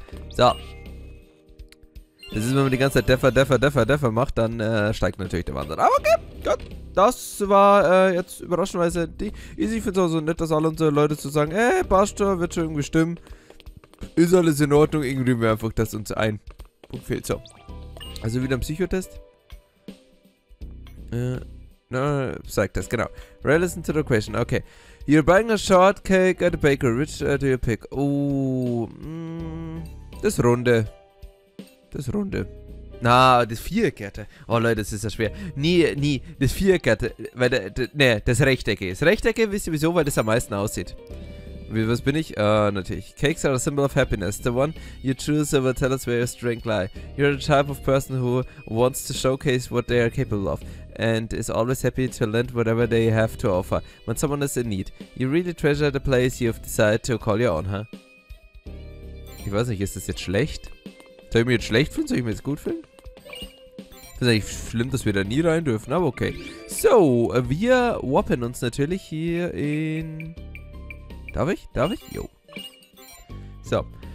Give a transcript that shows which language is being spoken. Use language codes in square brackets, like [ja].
[de] So. Das ist, wenn man die ganze Zeit Deffer macht, dann steigt natürlich der Wahnsinn. Aber okay, gut. Das war jetzt überraschenderweise die easy. Ich finde es auch so nett, dass alle unsere Leute zu sagen, passt schon, wird schon irgendwie stimmen. Ist alles in Ordnung, ignorieren wir einfach, dass uns ein Punkt fehlt. So. Also wieder ein Psychotest. No, Psych-Test, genau. [en] Listen to the question, okay. You're buying a shortcake at a bakery. Which do you pick? [de] Oh, das Runde. Das Runde. Na, das Viereckerte. Oh Leute, das ist ja schwer. Nie, das Viereckerte. Weil, ne, das Rechtecke. Das Rechtecke wisst ihr wieso, weil das am meisten aussieht. Was bin ich? Natürlich. [en] Cakes are a symbol of happiness. The one you choose will tell us where your strength lies. You're the type of person who wants to showcase what they are capable of and is always happy to lend whatever they have to offer when someone is in need. You really treasure the place you've decided to call your own, huh? [de] Ich weiß nicht, ist das jetzt schlecht? Soll ich mir jetzt schlecht fühlen? Soll ich mir jetzt gut fühlen? Das ist eigentlich schlimm, dass wir da nie rein dürfen, aber okay. So, wir wappen uns natürlich hier in... Darf ich? Jo. So.